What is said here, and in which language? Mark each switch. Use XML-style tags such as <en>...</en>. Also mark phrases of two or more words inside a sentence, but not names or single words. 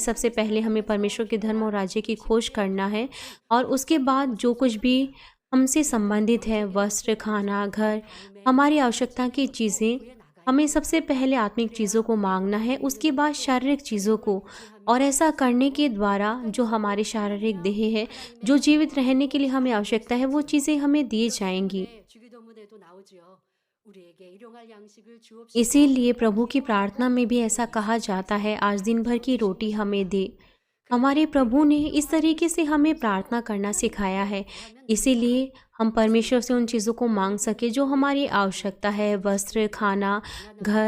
<hi>सबसे पहले हमें परमेश्वर के धर्म और राज्य की खोज करना है, और उसके बाद जो कुछ भी हमसे संबंधित है, वस्त्र, खाना, घर, हमारी आवश्यकता की चीज़ें, हमें सबसे पहले आत्मिक चीज़ों को मांगना है, उसके बाद शारीरिक चीज़ों को। और ऐसा करने के द्वारा जो हमारी शारीरिक देह है, जो जीवित रहने के लिए हमें आवश्यकता है, वो चीज़ें हमें दी जाएंगी।</hi> <ko>주기도문에도 나오지요. 우리에게 일용할 양식을 주옵시고</ko> <hi>इसीलिए प्रभु की प्रार्थना में भी ऐसा कहा जाता है, आज दिन भर की रोटी हमें दे। हमारे प्रभु ने इस तरीके से हमें प्रार्थना करना सिखाया है, इसीलिए हम परमेश्वर से उन चीज़ों को मांग सके जो हमारी आवश्यकता है, वस्त्र, खाना, घर।</hi>